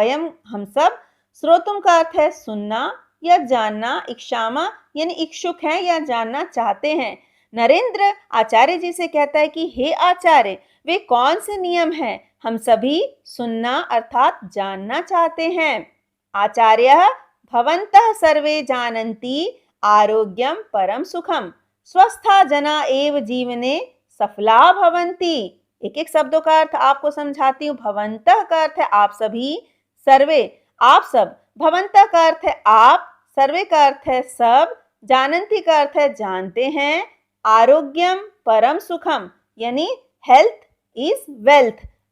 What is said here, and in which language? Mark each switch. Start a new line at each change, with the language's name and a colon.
Hindi: वयम हम सब, श्रोतुम का अर्थ है सुनना या जानना, इच्छामा यानी इच्छुक हैं या जानना चाहते हैं। नरेंद्र आचार्य जी से कहता है कि हे आचार्य, वे कौन से नियम हैं? हम सभी सुनना अर्थात जानना चाहते हैं।
Sanskrit: आचार्यः भवन्तः सर्वे जानन्ति आरोग्यम परम सुखम स्वस्था जना एव जीवने सफला भवन्ति।
Hindi: एक एक शब्दों का अर्थ आपको समझाती हूँ। भवन्तः का अर्थ है आप सभी, सर्वे आप सब, भवन्तः का अर्थ है आप, सर्वे का अर्थ है सब, जानन्ति का अर्थ है जानते हैं,
Sanskrit: आरोग्यम परम सुखम
Hindi: यानी
English: Health is wealth.